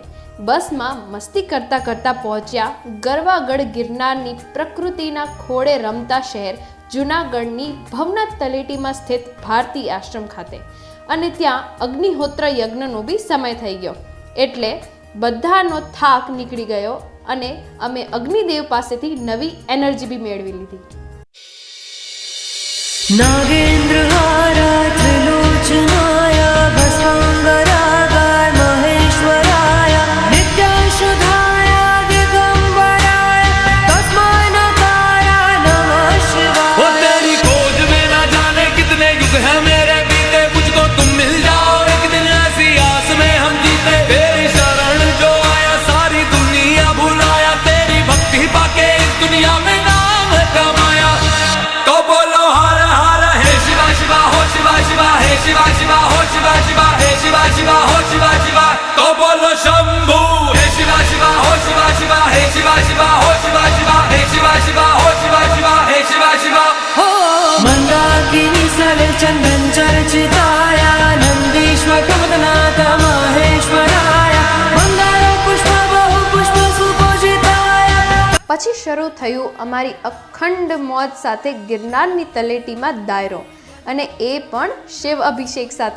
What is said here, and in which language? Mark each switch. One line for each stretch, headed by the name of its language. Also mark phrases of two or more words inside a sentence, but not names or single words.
Gujarati: બસમાં મસ્તી કરતાં કરતાં પહોંચ્યા ગરવાગઢ ગિરનારની પ્રકૃતિના ખોળે રમતા શહેર જુનાગઢની ભવનાથ તળેટીમાં સ્થિત ભારતી આશ્રમ ખાતે. અને ત્યાં અગ્નિહોત્ર યજ્ઞનો બી સમય થઈ ગયો, એટલે બધાનો થાક નીકળી ગયો અને અમે અગ્નિદેવ પાસેથી નવી એનર્જી બી મેળવી લીધી.
Sanskrit: नागेन्द्रहाराय त्रिलोचनाय भस्मांगरागाय महेश्वराय नित्याशुधाय दिगंबराय तस्मै नकाराय नमः शिवाय.
Hindi: वो तेरी खोज में ना जाने कितने युग हैं मेरे बीते, मुझको तुम मिल जाओ एक दिन ऐसी आस में हम जीते. तेरी शरण जो आया सारी दुनिया भुलाया, तेरी भक्ति पाके इस दुनिया में नाम कमाया. तो बोलो हर हर हे शिवा शिवा हो शिवा शिवा हे शिवा शिवा हो शिवा शिवा हे शिवा शिवा हो शिवा शिवा. तो बोलो शंभू हे शिवा शिवा हो शिवा शिवा हे शिवा शिवा हो शिवा शिवा हे शिवा शिवा हो शिवा शिवा हे शिवा शिवा.
Sanskrit: हो मंदाकिनी सलिल चंदन चर्चिताय नंदीश्वर प्रमदनाथ महेश्वराय मंदार पुष्प बहु पुष्प सुपूजिताय.
Gujarati: પછી શરૂ થયું અમારી અખંડ મોજ સાથે ગિરનારની તળેટીમાં દાયરો, અને એ પણ શિવ અભિષેક સાથે.